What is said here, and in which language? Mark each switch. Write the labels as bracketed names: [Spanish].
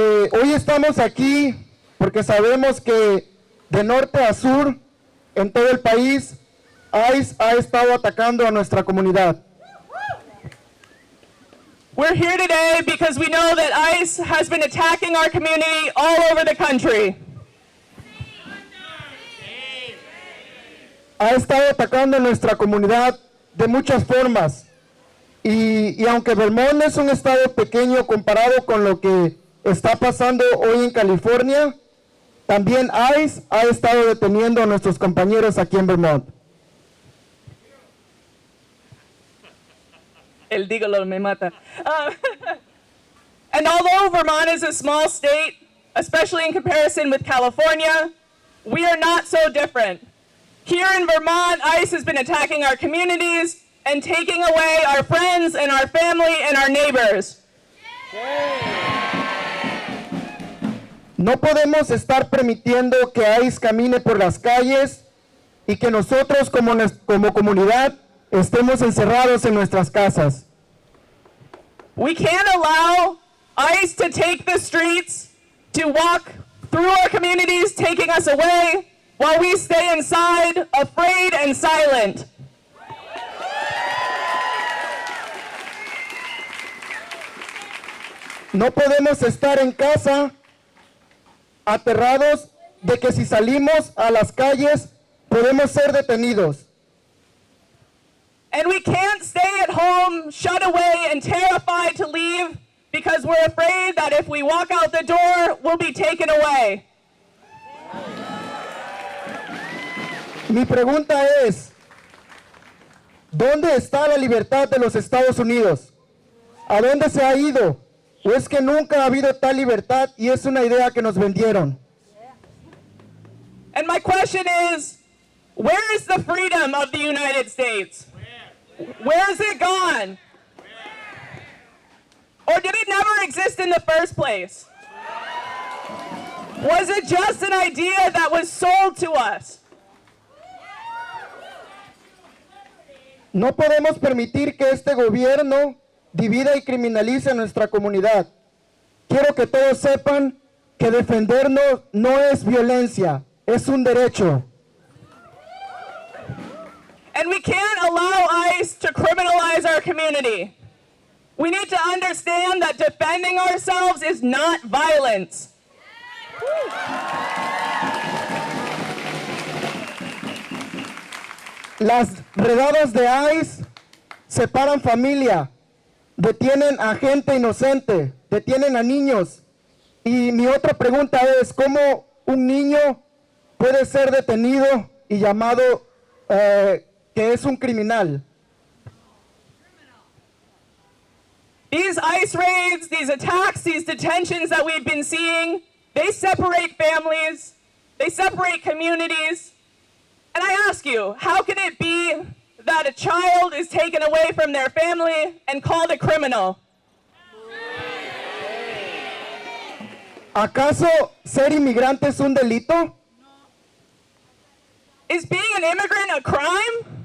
[Spanish] Hoy estamos aquí porque sabemos que de norte a sur, en todo el país, ICE ha estado atacando a nuestra comunidad. [English] We're here today because we know that ICE has been attacking our community all over the country. [Spanish] Ha estado atacando a nuestra comunidad de muchas formas. Y aunque Vermont es un estado pequeño comparado con lo que está pasando hoy en California, también ICE ha estado deteniendo a nuestros compañeros aquí en Vermont. El dígalo me mata. [English] And although Vermont is a small state, especially in comparison with California, we are not so different. Here in Vermont, ICE has been attacking our communities and taking away our friends and our family and our neighbors. [Spanish] No podemos estar permitiendo que ICE camine por las calles y que nosotros como comunidad estemos encerrados en nuestras casas. [English] We can't allow ICE to take the streets, to walk through our communities, taking us away, while we stay inside, afraid and silent. [Spanish] No podemos estar en casa aterrados de que si salimos a las calles podemos ser detenidos. [English] And we can't stay at home, shut away and terrified to leave because we're afraid that if we walk out the door, we'll be taken away. [Spanish] Mi pregunta es, ¿dónde está la libertad de los Estados Unidos? ¿A dónde se ha ido? ¿O es que nunca ha habido tal libertad y es una idea que nos vendieron? [English] And my question is, where is the freedom of the United States? Where is it gone? Or did it never exist in the first place? Was it just an idea that was sold to us? [Spanish] No podemos permitir que este gobierno divida y criminalice a nuestra comunidad. Quiero que todos sepan que defendernos no es violencia, es un derecho. [English] And we can't allow ICE to criminalize our community. We need to understand that defending ourselves is not violence. [Spanish] Las redadas de ICE separan familia, detienen a gente inocente, detienen a niños. Y mi otra pregunta es, ¿cómo un niño puede ser detenido y llamado que es un criminal? [English] These ICE raids, these attacks, these detentions that we've been seeing, they separate families, they separate communities. And I ask you, how can it be that a child is taken away from their family and called a criminal? [Spanish] ¿Acaso ser inmigrante es un delito? [English] Is being an immigrant a crime?